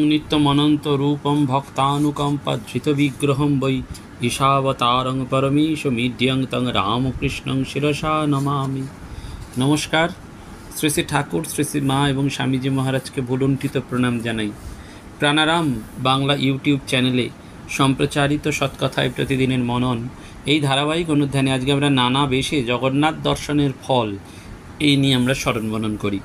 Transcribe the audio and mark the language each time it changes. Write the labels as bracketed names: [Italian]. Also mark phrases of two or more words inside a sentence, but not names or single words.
[Sanskrit] नित्यमनन्तरूपं भक्तानुकम्पधृतविग्रहं वै ईशावतारं परमेशमीड्यं तं रामकृष्णं शिरसा नमामि। नमस्कार। [Bangla] শ্রী শ্রী ঠাকুর, শ্রী শ্রী মা এবং স্বামীজি মহারাজকে ভুলুণ্ঠিত প্রণাম জানাই। প্রাণারাম বাংলা ইউটিউব চ্যানেলে সম্প্রচারিত সৎকথায় প্রতিদিনের মনন এই ধারাবাহিক অনুধ্যানে আজকে আমরা নানা বেশে জগন্নাথ দর্শনের ফল এই নিয়ে আমরা স্মরণ মনন করি।